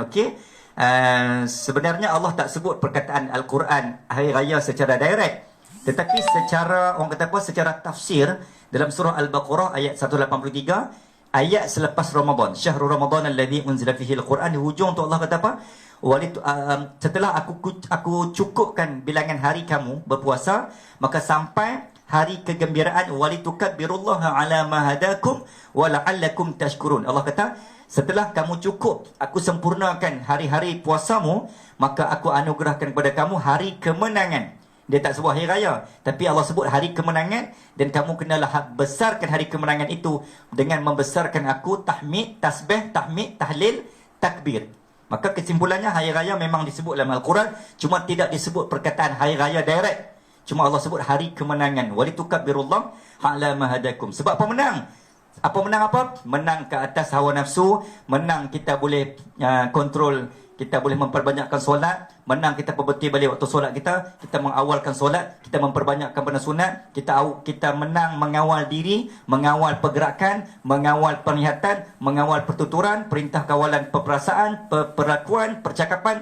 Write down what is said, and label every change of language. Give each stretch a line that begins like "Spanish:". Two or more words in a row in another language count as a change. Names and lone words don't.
Malay: Okey, sebenarnya Allah tak sebut perkataan Al-Quran hari raya secara direct, tetapi secara tafsir dalam surah Al-Baqarah ayat 183, ayat selepas Ramadan,
Arabic: شهر رمضان الذي أنزل فيه القرآن,
Malay: di hujung tu Allah kata apa? Setelah aku cukupkan bilangan hari kamu berpuasa, maka sampai hari kegembiraan,
Arabic: ولتكبروا الله على ما هداكم ولعلكم تشكرون.
Malay: Allah kata, setelah kamu cukup, aku sempurnakan hari-hari puasamu, maka aku anugerahkan kepada kamu hari kemenangan. Dia tak sebut hari raya, tapi Allah sebut hari kemenangan, dan kamu kenalah besarkan hari kemenangan itu dengan membesarkan aku, tahmid, tasbih, tahmid, tahlil, takbir. Maka kesimpulannya hari raya memang disebut dalam Al-Quran, cuma tidak disebut perkataan hari raya direct. Cuma Allah sebut hari kemenangan,
Arabic: ولتكبروا الله على ما هداكم.
Malay: Sebab apa menang? Menang ke atas hawa nafsu, menang kita boleh kontrol, kita boleh memperbanyakkan solat, menang kita perbetul balik waktu solat kita mengawalkan solat, kita memperbanyakkan benda sunat, kita menang mengawal diri, mengawal pergerakan, mengawal penglihatan, mengawal pertuturan, perintah kawalan perperasaan, perlakuan, percakapan.